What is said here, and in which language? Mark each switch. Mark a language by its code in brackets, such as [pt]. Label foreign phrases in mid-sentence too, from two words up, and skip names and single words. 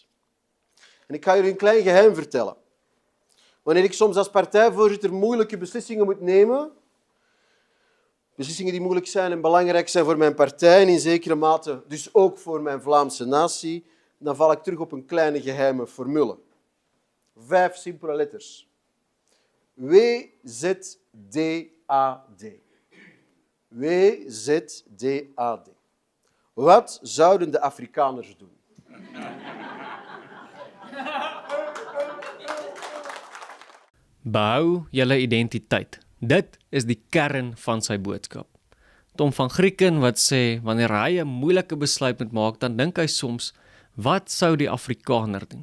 [nl] En ik ga jullie een klein geheim vertellen. Wanneer ik soms als partijvoorzitter moeilijke beslissingen moet nemen, beslissingen die moeilijk zijn en belangrijk zijn voor mijn partij en in zekere mate dus ook voor mijn Vlaamse natie, dan val ik terug op een kleine geheime formule. 5 simpele letters. WZDAD. WZDAD. Wat zouden de Afrikaners doen? [af] Behou julle identiteit. Dit is die kern van sy boodskap. Tom van Grieken wat sê, wanneer hy 'n moeilike besluit moet maak, dan dink hy soms, wat sou die Afrikaner doen?